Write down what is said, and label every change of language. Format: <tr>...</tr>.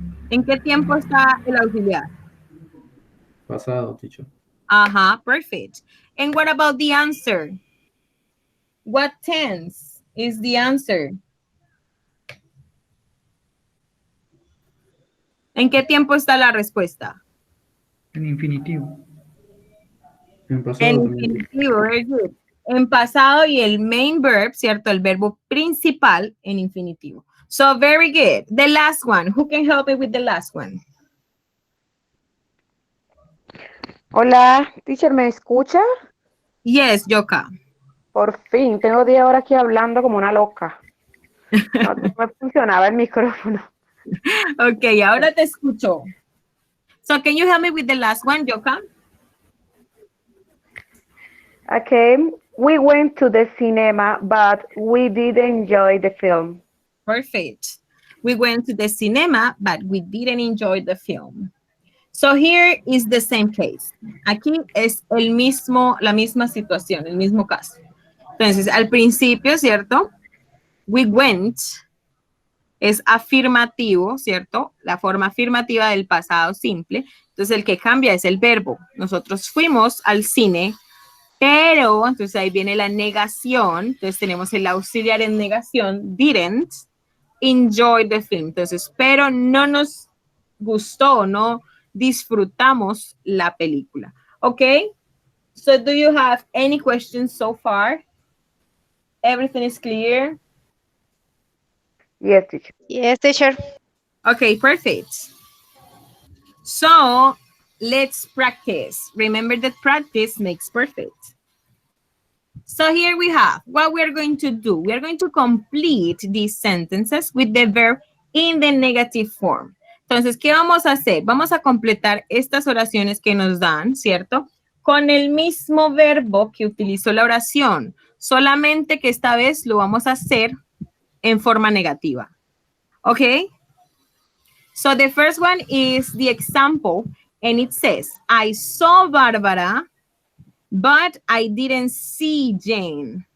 <es>¿En qué tiempo está el auxiliar? Pasado, teacher.</es> <en>Perfect. And what about the answer? What tense is the answer?</en> <es>¿En qué tiempo está la respuesta? En infinitivo. En En pasado también.</es> <en>infinitivo, very good.</en> <es>En pasado y el main verb, ¿cierto? El verbo principal en infinitivo.</es> <en>So, very good. The last one. Who can help me with the last one?</en> <es>Hola, teacher, ¿me escucha?</es> <en>Yes, Yoka.</en> <es>Por fin, tengo 10 horas aquí hablando como una loca. No, no me funcionaba el micrófono. Okay, ahora te escucho.</es> <en>So, can you help me with the last one, Yoka? Okay, we went to the cinema, but we didn't enjoy the film. Perfect. We went to the cinema, but we didn't enjoy the film. So here is the same case.</en> <es>Aquí es la misma situación, el mismo caso. Entonces, al principio, ¿cierto?</es> <en>We went</en> <es>es afirmativo, ¿cierto? La forma afirmativa del pasado simple. Entonces, el que cambia es el verbo. Nosotros fuimos al cine, pero, entonces ahí viene la negación. Entonces, tenemos el auxiliar en negación,</es> <en>didn't enjoy the film.</en> <es>Entonces, pero no nos gustó, no disfrutamos la película. ¿Ok?</es> <en>So, do you have any questions so far? Everything is clear? Yes, teacher. Yes, teacher. Okay, perfect. So, let's practice. Remember that practice makes perfect. So here we have what we're going to do. We are going to complete these sentences with the verb in the negative form.</en> <es>Entonces, ¿qué vamos a hacer? Vamos a completar estas oraciones que nos dan, ¿cierto? Con el mismo verbo que utilizó la oración, solamente que esta vez lo vamos a hacer en forma negativa. ¿Ok?</es> <en>So the first one is the example, and it says, I saw Barbara, but I didn't see Jane.</en>